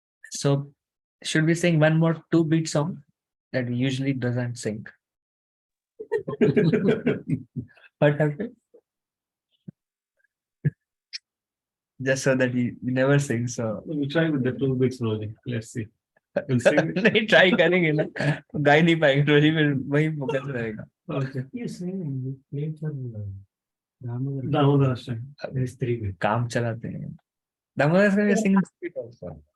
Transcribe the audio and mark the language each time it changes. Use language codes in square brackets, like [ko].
[en] So should we sing one more two beat song that we usually doesn't sing? What happened? Just so that we never sing. So We try with the 2 bits slowly. Let's see. We'll sing. [hi] नहीं try करेंगे ना तो गा ही नहीं पाएंगे रोजी फिर वही फोकस रहेगा. [en] Okay. You sing and you play for Damodar. Damodar. There's 3 bit. [hi] काम चलाते हैं. दामोदर का सिंग [en] also.